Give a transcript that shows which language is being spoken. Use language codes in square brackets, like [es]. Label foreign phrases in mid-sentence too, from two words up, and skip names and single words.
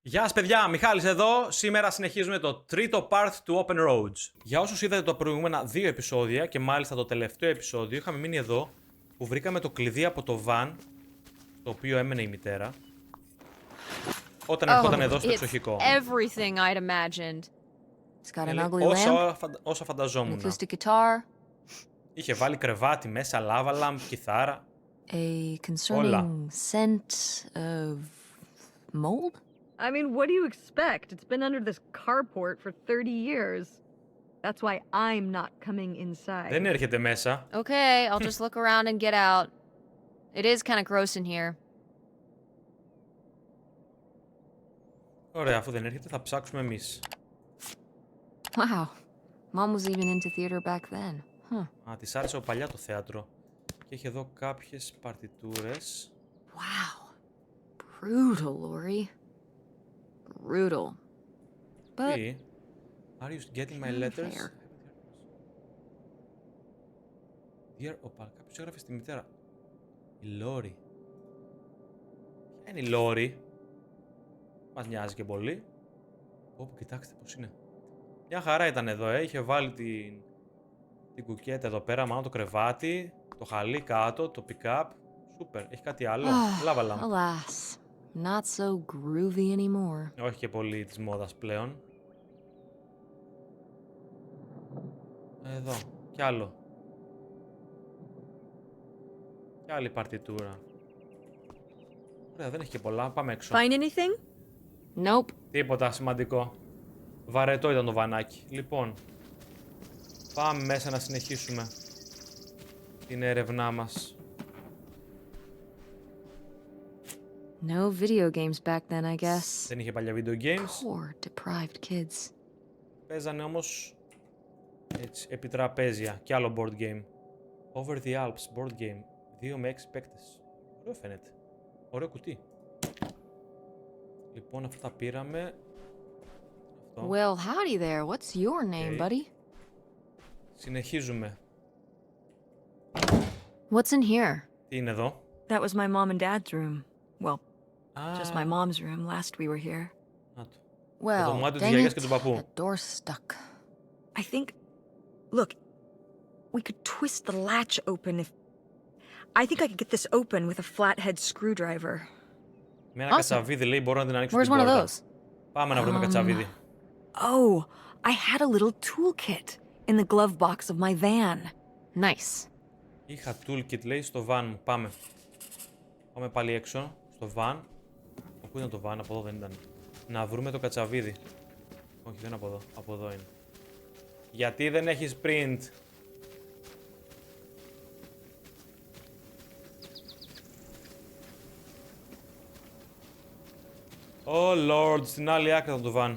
[el] Γεια σας παιδιά, Μιχάλης εδώ. Σήμερα συνεχίζουμε το τρίτο part του Open Roads. Για όσους είδατε τα προηγούμενα δύο επεισόδια και μάλιστα το τελευταίο επεισόδιο, είχαμε μείνει εδώ που βρήκαμε το κλειδί από το van, το οποίο έμενε η μητέρα, όταν ερχόταν εδώ στο εξοχικό. [en] Everything I'd imagined. It's got an ugly lamp, [el] Όσα φανταζόμουν. [en] acoustic guitar, [el] Είχε βάλει κρεβάτι μέσα, λάβα λάμπ, κιθάρα. [en] a concerning scent of mold. I mean, what do you expect? It's been under this carport for 30 years. That's why I'm not coming inside. [el] Δεν έρχεται μέσα. [en] Okay, I'll just look around and get out. It is kind of gross in here. [el] Ωραία, αφού δεν έρχεται θα ψάξουμε εμείς. [en] Wow, Mom was even into theater back then. Huh. [el] Α, της άρεσε παλιά το θέατρο. Και έχει εδώ κάποιες παρτιτούρες. [en] Wow. Brutal, Lori. Brutal. But [el] Τι? [en] Are you getting my letters? fair. Dear Opal, [el] κάποιος έγραφε στη μητέρα. Η Λόρι. Ποια είναι η Λόρι? Μας νοιάζει και πολύ. Όπου κοιτάξτε πως είναι. Μια χαρά ήταν εδώ, είχε βάλει την κουκέτα εδώ πέρα, μάλλον το κρεβάτι, το χαλί κάτω, το pick-up. Σούπερ, έχει κάτι άλλο. Λάβα λάμπ. [en] Alas, not so groovy anymore. [el] Όχι και πολύ της μόδας πλέον. Εδώ, κι άλλο. Κι άλλη παρτιτούρα. Ωραία, δεν έχει και πολλά. Πάμε έξω. [en] Find anything? Nope. [el] Τίποτα σημαντικό. Βαρετό ήταν το βανάκι. Λοιπόν, πάμε μέσα να συνεχίσουμε την έρευνά μας. [en] No video games back then, I guess. [el] Δεν είχε παλιά [en] video games. Poor deprived kids. [el] Παίζανε όμως έτσι, επί τραπέζια και άλλο [en] board game. Over the Alps board game. [el] 2 με 6 παίκτες. Ωραίο φαίνεται. Ωραίο κουτί. Λοιπόν, αυτά τα πήραμε. Αυτό. [en] Well, howdy there. What's your name, buddy? [el] Συνεχίζουμε. [en] What's in here? [el] Τι είναι εδώ? [en] That was my mom and dad's room. Well, [el] Α, [en] just my mom's room last we were here. [el] να το. [en] Well, [el] δωμάτιο της [en] dang [el] γιαγιάς [en] it. [el] και του παππού. [en] The door's stuck. I think. Look, we could twist the latch open if. I think I could get this open with a flathead screwdriver. [el] Με ένα [en] Awesome. [el] κατσαβίδι λέει μπορώ να την ανοίξω [en] Where's [el] την [en] one of [el] πόρτα. [en] those? [el] Πάμε να βρούμε κατσαβίδι. [en] Oh, I had a little toolkit in the glove box of my van. Nice. [el] Είχα toolkit λέει στο van μου. Πάμε. Πάμε πάλι έξω. Στο van. Πού ήταν το van, από εδώ δεν ήταν. Να βρούμε το κατσαβίδι. Όχι, δεν είναι από εδώ. Από εδώ είναι. Γιατί δεν έχεις print? [en] Oh lord, [el] στην άλλη άκρη ήταν το van.